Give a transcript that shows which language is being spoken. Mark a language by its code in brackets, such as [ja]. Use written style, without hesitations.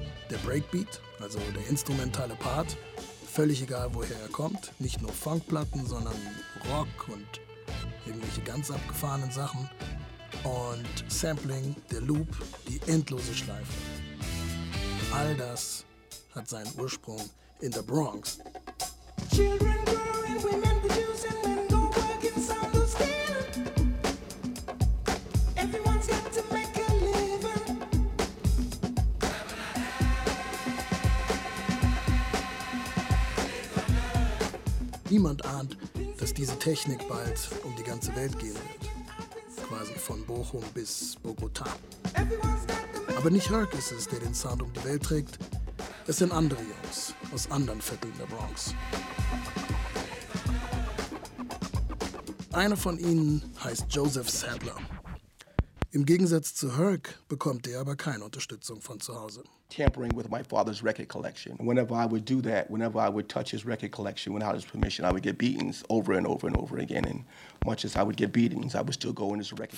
[de] Der Breakbeat, also der instrumentale Part, völlig egal woher er kommt, nicht nur Funkplatten, sondern Rock und irgendwelche ganz abgefahrenen Sachen. Und Sampling, der Loop, die endlose Schleife. All das hat seinen Ursprung in der Bronx. [en] Children growing, women producing, men go working, some lose skin. Everyone's got to make a living. Ah, [de] Niemand ahnt, dass diese Technik bald um die ganze Welt gehen wird. Quasi von Bochum bis Bogota. Aber nicht Herc ist es, der den Sound um die Welt trägt. Es sind andere Jungs aus anderen Vierteln der Bronx. Einer von ihnen heißt Joseph Sadler. Im Gegensatz zu Herc bekommt er aber keine Unterstützung von zu Hause. [en] Tampering with my father's record collection. Whenever I would do that, whenever I would touch his record collection without his permission, I would get beatings over and over and over again. And much as I would get beatings, I would still go in his record